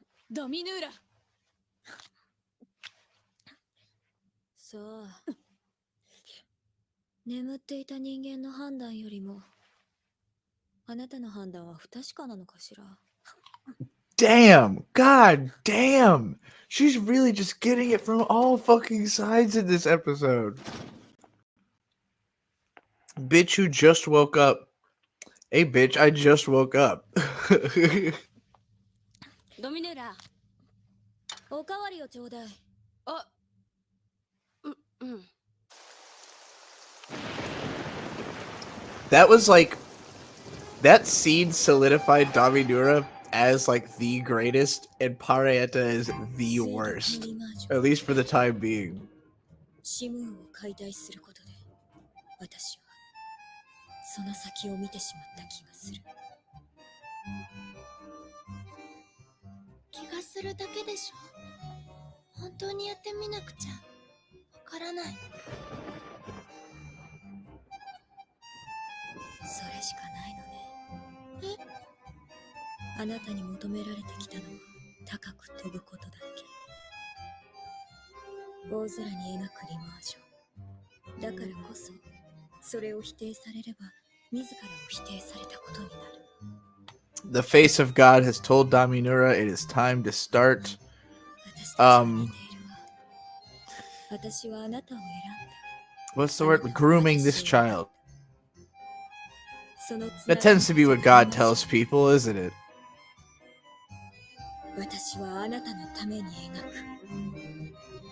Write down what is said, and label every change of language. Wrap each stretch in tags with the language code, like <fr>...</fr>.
<ja>ドミヌーラ。そう。眠っていた人間の判断よりも、あなたの判断は不確かなのかしら。</ja> <en>Damn! God damn! She's really just getting it from all fucking sides in this episode. Bitch who just woke up. Hey bitch, I just woke up.</en> <ja>ドミヌーラ。おかわりをちょうだい。あ、うん。</ja> <en>That was like that scene solidified Daminura as like the greatest and Parayeta is the worst. At least for the time being.</en> <ja>シムーンを解体することで、私はその先を見てしまった気がする。気がするだけでしょ。本当にやってみなくちゃからない。それしかないのね。あなたに求められてきたのは高く飛ぶことだけ。大空に描くリマージョン。だからこそ、それを否定されれば、自らを否定されたことになる。</ja> <en>The face of God has told Daminura it is time to start.</en> <ja>私たちは似ているわ。私はあなたを選んだ。</ja> <en>What's the word? Grooming this child. That tends to be what God tells people, isn't it?</en> <ja>私はあなたのために描く。</ja>